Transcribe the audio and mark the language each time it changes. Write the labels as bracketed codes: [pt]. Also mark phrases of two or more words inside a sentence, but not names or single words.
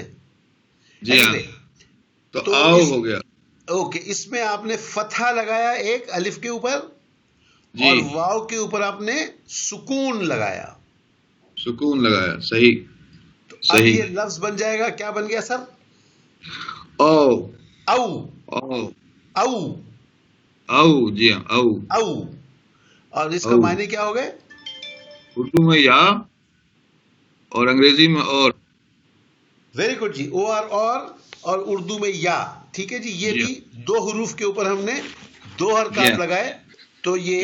[ur] جی ہاں [en] Anyway, [ur] تو تو آؤ اس ہو گیا. اوکے اس میں آپ نے فتحہ لگایا ایک الف کے اوپر جی اور واو کے اوپر آپ نے سکون لگایا. سکون لگایا. صحیح تو اب صحیح. یہ لفظ بن جائے گا. کیا بن گیا سر؟ او او او او او. جی ہاں او. او. اور اس کا او معنی کیا ہو گئے؟ اردو میں یا اور انگریزی میں اور. [en] very good [ur] جی. او آر اور اردو میں یا. ٹھیک ہے جی. یہ جی بھی دو حروف کے اوپر ہم نے دو ہاں حرکات لگائے تو یہ